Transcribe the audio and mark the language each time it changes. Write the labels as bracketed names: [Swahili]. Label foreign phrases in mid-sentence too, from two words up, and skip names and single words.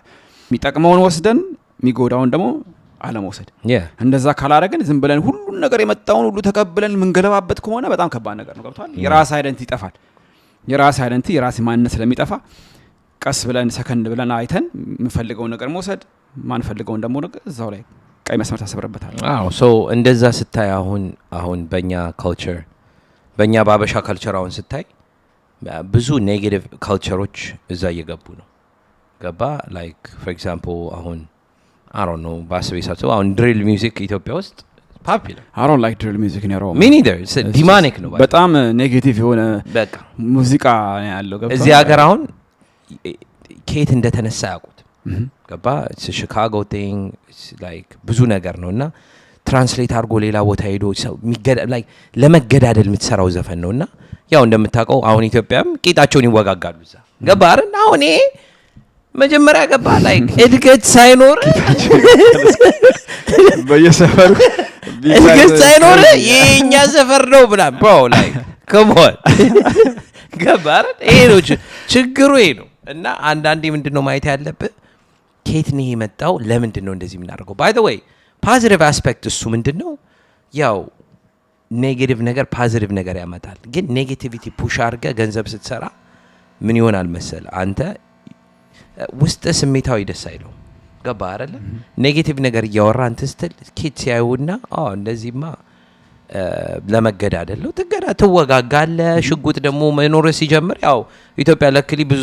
[Amharic] የሚጠቅመውን ወስደን የሚጎዳውን ደግሞ አለመውሰድ። እንደዛ ካላረግን ዝም ብለን ሁሉን ነገር የመጣውን ሁሉ ተቀብለን ምንገለባበት ከሆነ በጣም ከባድ ነገር ነው። ገብቷል። የራስ አይደንቲቲ ይጠፋል። የራስ አይደንቲ የራስ ማንነት ስለሚጠፋ ቀስ ብለን ሰከንድ ብለን አይተን የምፈልገውን ነገር መውሰድ ማንፈልገውን ደግሞ ነገር እዛው ላይ ቀይ መስመር ታሰብረበታል። ሶ እንደዛ ስታይ አሁን በእኛ ካልቸር በእኛ ባበሻ ካልቸር አሁን ስታይ ብዙ ኔጌቲቭ ካልቸሮች እዛ እየገቡ ነው። ገባ [English] like for example [Amharic] አሁን [English] I don't know [Amharic] ባስቤሳቸው አሁን [English] drill music [Amharic] ኢትዮጵያ ውስጥ ፖፑላር [English] I don't like drill music in Europe. Me neither. It's demonic ነው [Amharic] በጣም ኔጌቲቭ የሆነ በቃ ሙዚቃ ነው ያለው። ገባ እዚህ ሀገር አሁን ከየት እንደተነሳ ያውቁት ገባ [English] Chicago thing like [Amharic] ብዙ ነገር ነውና ትራንስሌት አድርጎ ሌላ ቦታ ሄዶ ሰው ላይክ ለመገዳደል የምትሰራው ዘፈን ነውና ያው እንደምታውቀው አሁን ኢትዮጵያም ቂጣቸውን ይወጋጋሉ እዛ ገባ አይደል? አሁን መጀመሪያ ገባ ላይክ እድገት ሳይኖር በየሰፈሩ እድገት ሳይኖር የኛ ሰፈር ነው ብላ [English] bro like come on [Amharic] ገባ አይደል? ይሄ ነው ችግሩ ይሄ ነው። እና አንዳንዴ ምንድነው ማየት ያለብህ ከየት ነው የመጣው ለምንድን ነው እንደዚህ የምናደርገው? [English] by the way positive aspect [Amharic] እሱ ምንድነው ያው ኔጌቲቭ ነገር ፖዚቲቭ ነገር ያመጣል። ግን ኔጌቲቪቲ ፑሽ አድርገ ገንዘብ ስትሰራ ምን ይሆናል መሰል አንተ ውስጥ ስሜታዊ ደስ አይለው ገባ አይደለ? ኔጌቲቭ ነገር እያወራ አንተ ስትል ኪድስ ያዩና እንደዚህማ ለመገዳደል ነው ትወጋጋለ። ሽጉጥ ደግሞ መኖር ሲጀምር ያው ኢትዮጵያ ለክሊ ብዙ